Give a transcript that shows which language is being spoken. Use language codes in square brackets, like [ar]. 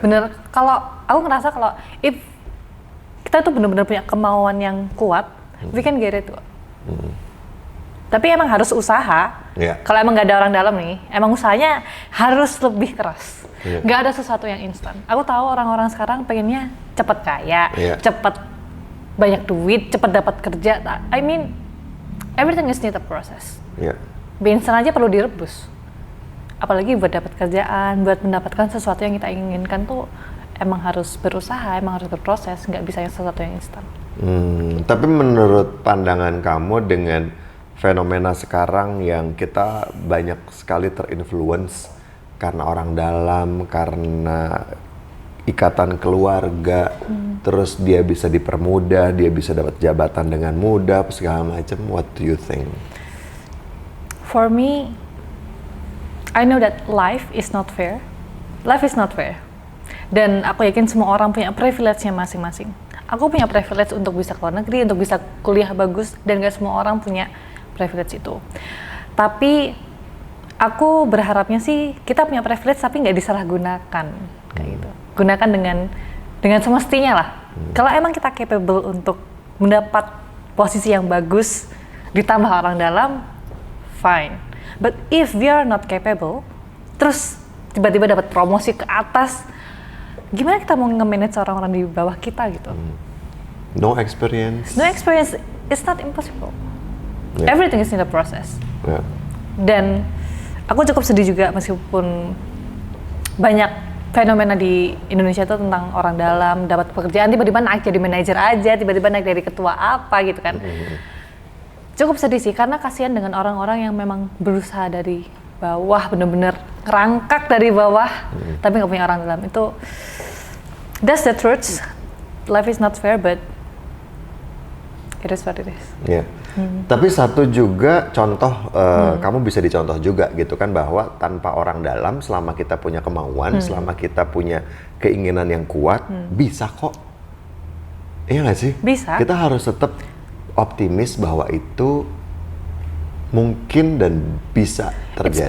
[id] Bener, kalau aku ngerasa kalau if kita tuh bener-bener punya kemauan yang kuat, [en] we can get it. [id] Tapi emang harus usaha. Iya. Kalau emang nggak ada orang dalam nih, emang usahanya harus lebih keras. Iya. Nggak ada sesuatu yang instan. Aku tahu orang-orang sekarang pengennya cepet kaya, Iya. cepet banyak duit, cepet dapat kerja. [en] I mean, everything is need a process. [id] Iya. Mie instan aja perlu direbus. Apalagi buat dapat kerjaan, buat mendapatkan sesuatu yang kita inginkan tuh emang harus berusaha, emang harus berproses, nggak bisa yang sesuatu yang instan. Tapi menurut pandangan kamu dengan fenomena sekarang yang kita banyak sekali terinfluence karena orang dalam, karena ikatan keluarga, terus dia bisa dipermudah, dia bisa dapat jabatan dengan mudah, segala macam. [en] What do you think? For me, I know that life is not fair. Life is not fair. [id] Dan aku yakin semua orang punya privilege-nya masing-masing. Aku punya privilege untuk bisa ke luar negeri, untuk bisa kuliah bagus, dan gak semua orang punya privilege itu. Tapi aku berharapnya sih kita punya privilege tapi nggak disalahgunakan kayak gitu. Gunakan dengan semestinya lah. Kalau emang kita capable untuk mendapat posisi yang bagus ditambah orang dalam, fine. [en] But if we are not capable, [id] terus tiba-tiba dapat promosi ke atas, gimana kita mau nge-manage orang-orang di bawah kita gitu? [en] No experience. No experience, it's not impossible. Yeah. Everything is in the process. Yeah. [id] Dan aku cukup sedih juga meskipun banyak fenomena di Indonesia itu tentang orang dalam dapat pekerjaan tiba-tiba naik jadi manajer aja, tiba-tiba naik dari ketua apa gitu kan. Cukup sedih sih karena kasihan dengan orang-orang yang memang berusaha dari bawah, bener-bener ngerangkak dari bawah, tapi nggak punya orang dalam. [en] Itu that's the truth. Life is not fair, but it is what it is. [id] Ya. Tapi satu juga contoh, kamu bisa dicontoh juga gitu kan, bahwa tanpa orang dalam, selama kita punya kemauan, selama kita punya keinginan yang kuat, bisa kok. Iya nggak sih? Bisa. Kita harus tetap optimis bahwa itu mungkin dan bisa terjadi.